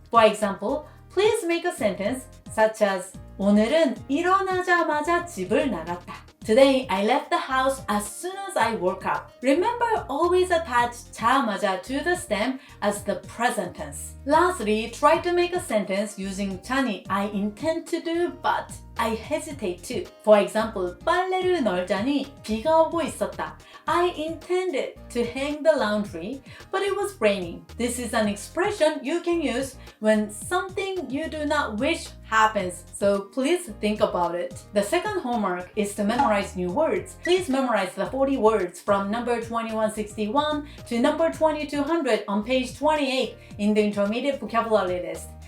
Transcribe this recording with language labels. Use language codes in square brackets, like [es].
[en] For example, please make a sentence such as [ko] 오늘은 일어나자마자 집을 나갔다. [en] Today, I left the house as soon as I woke up. Remember, always attach 자마자 to the stem as the present tense. Lastly, try to make a sentence using 자니, I intend to do, but I hesitate to. For example, [ko] 빨래를 널자니 비가 오고 있었다. [en] I intended to hang the laundry, but it was raining. This is an expression you can use when something you do not wish happens, so please think about it. The second homework is to memorize new words. Please memorize the 40 words from number 2161 to number 2200 on page 28 in the intermediate vocabulary list.